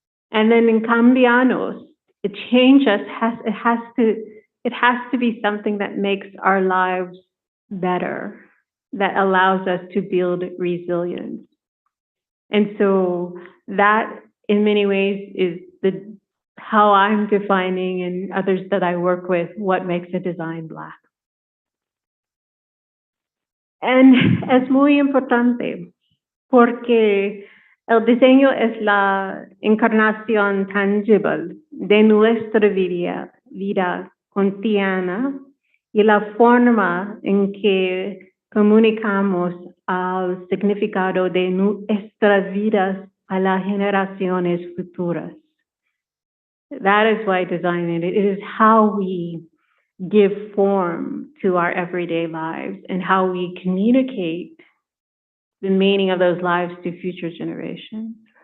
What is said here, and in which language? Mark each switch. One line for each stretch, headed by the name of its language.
English: And then in cambianos, it has to be something that makes our lives better, that allows us to build resilience. And so that in many ways is how I'm defining, and others that I work with, what makes a design Black. And
Spanish: es muy importante porque el diseño es la encarnación tangible de nuestra vida cotidiana y la forma en que comunicamos el significado de nuestras vidas a las generaciones futuras.
English: That is why design it is how we give form to our everyday lives and how we communicate the meaning of those lives to future generations.